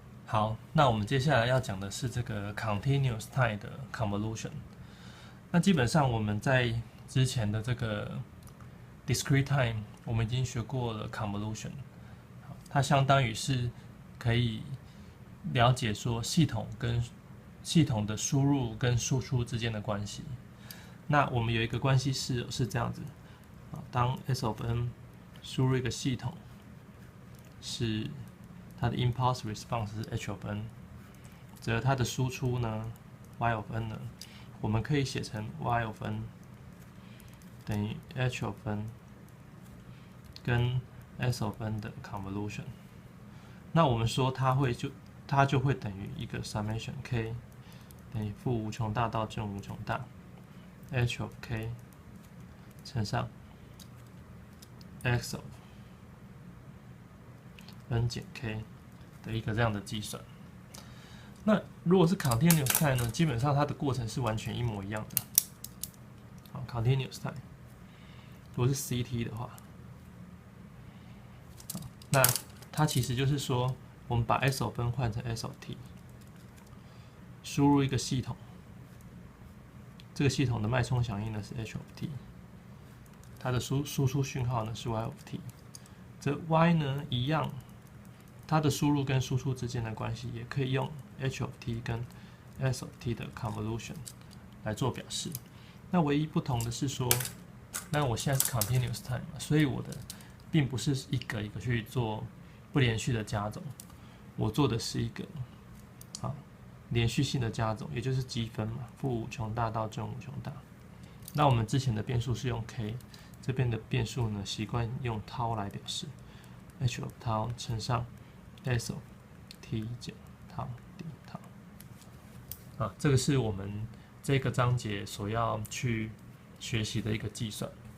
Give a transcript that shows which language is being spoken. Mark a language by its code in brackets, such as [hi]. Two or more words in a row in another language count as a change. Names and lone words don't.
[zh] 好，那我們接下來要講的是這個 [en] continuous time [zh] 的 convolution。那基本上我們在之前的這個 [en] discrete time， [zh] 我們已經學過了 convolution， 它相當於是可以了解說系統的輸入跟輸出之間的關係。那我們有一個關係是這樣子，當 [en] S of n [zh] 輸入一個系統是它的 [en] impulse response [zh] 是 [en] h of n， [zh] 則它的輸出呢 [en] y of n [zh] 呢，我們可以寫成 [en] y of n [zh] 等於 [en] h of n [zh] 跟 [en] s of n [zh] 的 convolution。那我們說它就會等於一個 summation k 等於負無窮大到正無窮大 [en] h of k [zh] 乘上 [en] x of n [zh] 減 k 的一個這樣的計算。那如果是 [en] continuous time [zh] 呢，基本上它的過程是完全一模一樣的。好 ， [en] continuous time， [zh] 如果是 CT 的话，那它其實就是說，我們把 [en] S of n [zh] 換成 [en] S of t， [zh] 輸入一個系統，這個系統的脈衝響應呢是 [en] h of t， [zh] 它的輸出訊號呢是 [en] y of t， [zh] 這 y 呢一樣。它的輸入跟輸出之間的關係，也可以用 [en] h of t [zh] 跟 [en] s of t [zh] 的 convolution 來做表示。那唯一不同的是說，那我現在是 [en] continuous time [zh] 嘛，所以我的並不是一個一個去做不連續的加總，我做的是一個連續性的加總，也就是積分嘛，負無窮大到正無窮大。那我們之前的變數是用 k， 這邊的變數呢習慣用 τ 來表示 ， [en] h of τ [zh] 乘上 [en] S of t [zh] 減 τ d τ， 這個是我們這個章節所要去學習的一個計算。